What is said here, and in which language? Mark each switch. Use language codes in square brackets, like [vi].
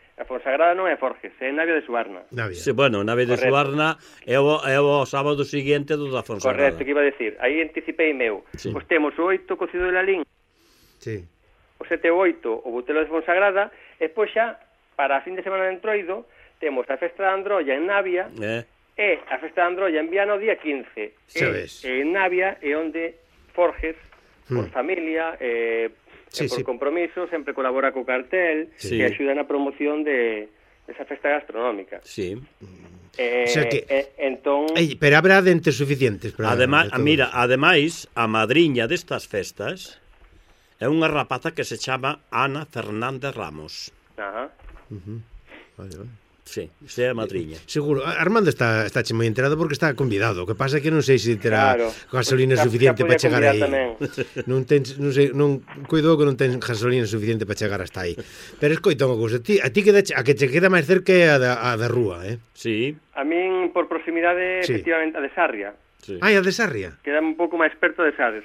[gl] A Fonsagrada non é Forges, é Navia de Subarna. Navia. Sí, bueno, Navia de correcto. Subarna é o sábado seguinte do da Fonsagrada. [es] Correcto, que iba a decir. [gl] Aí anticipei meu. Sí. Pois temos o 8, cocido de Lalín. Sí. O 7 e o 8, o Botelo de Fonsagrada. E pois xa, para a fin de semana de Entroido, temos a Festa da Androlla en Navia. E a festa de Androia en Viano día 15. Se e en Navia e onde Forges, por familia, por compromiso, sempre colabora co cartel, e axuda na promoción de esa festa gastronómica. Sí. Pero habrá dentes suficientes. Ademais, a madriña destas festas é unha rapaza que se chama Ana Fernández Ramos. Ajá. Uh-huh. Vale, vale. Sí, sea madriña. Seguro. Armando está moi enterado porque está convidado. O que pasa é que non sei se terá gasolina suficiente para chegar aí. Non cuido que non ten gasolina suficiente para chegar hasta aí. Pero escoito unha cousa. A ti a que te queda máis cerca é a da rúa, eh? Sí. A min, por proximidade, efectivamente, a de Sarria. Sí. Ah, a de Sarria. Queda un pouco máis perto de Sarria.